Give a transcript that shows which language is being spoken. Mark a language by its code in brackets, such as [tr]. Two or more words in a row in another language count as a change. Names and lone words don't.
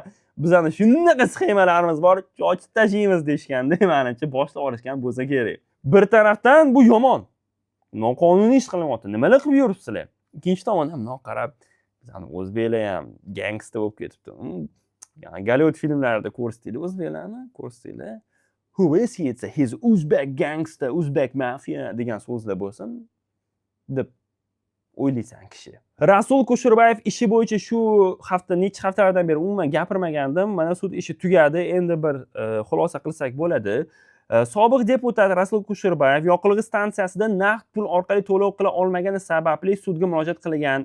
[uz] Bizning shunaqa sxemalarimiz bor, ochib tashlaymiz" deyshganda, menimcha boshlab olishgan bo'lsa kerak. Bir tarafdan bu yomon. Noqonuniy ish qilyapti. Nimalar qilib yuribsizlar? Ikkinchi tomondan bundoq qarab, bizning o'zbeklar ham gangsta bo'lib ketibdi. Yani Gollivud filmlarida ko'rsatdi o'zbeklarni, ko'rsatdi. [en] "Who is he? He's Uzbek gangster, Uzbek mafia" [uz] degan so'zlar bo'lsin deb o'ylaysan kishi. Rasul Kusherbayev ishi bo'yicha shu hafta necha haftalardan beri umuman gapirmagandim. Mana sud ishi tugadi. Endi bir xulosa qilsak bo'ladi. Sobiq deputat Rasul Kusherbayev yoqilg'i stansiyasida naqd pul orqali to'lov qila olmagani sababli sudga murojaat qilgan.